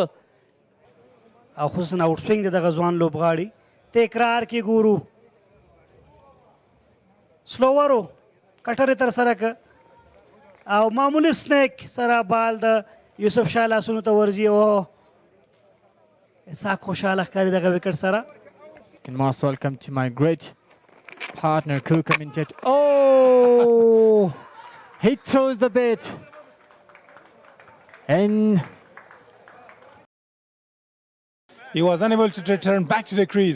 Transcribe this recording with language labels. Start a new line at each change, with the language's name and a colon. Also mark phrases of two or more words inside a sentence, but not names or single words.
Pashto: او خصوصا
English: out swing
Pashto: د دغه ځوان لوبغاړي تکرار کې ګورو
English: slower cutter
Pashto: تر سره که او معمولی سنیک سره بال د یوسف شاه لاسونو ته ورځي او اسحاق خوشحاله ښکاري دغه وکټ سره
English: And most welcome to my great partner, co-commentator. Oh, he throws the bait. And he was unable to return back to the crease.